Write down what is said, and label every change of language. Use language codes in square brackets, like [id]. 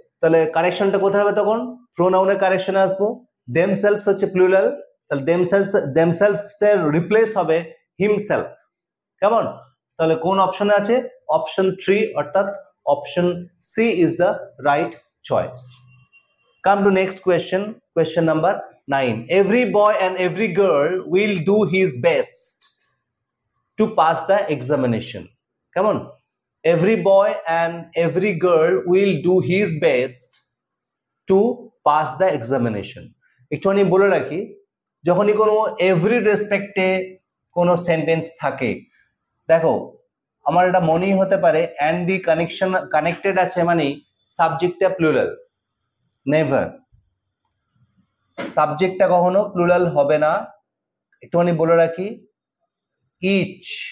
[bn] তাহলে কারেকশনটা কোথায় হবে? তখন প্রোনাউনের কারেকশনে আসবো। themselves হচ্ছে প্লুরাল, তাহলে themselves এর রিপ্লেস হবে হিমসেলফ। কেমন? তাহলে কোন অপশনে আছে? [en] Option 3, অর্থাৎ option C is the right choice. Come to next question, question number 9. Every boy and every girl will do his best to pass the examination. Come on. Every boy and every girl will do his best to pass the examination. [bn] একটুখানি বলে রাখি, যখনই কোনো every রেসপেক্টে কোনো sentence থাকে, দেখো আমার এটা মনেই হতে পারে অ্যান্ড দি কানেক্টেড আছে মানে সাবজেক্টটা প্লুরাল, নেভার, সাবজেক্টটা কখনো প্লুরাল হবে না। একটুখানি বলে রাখি, ইচ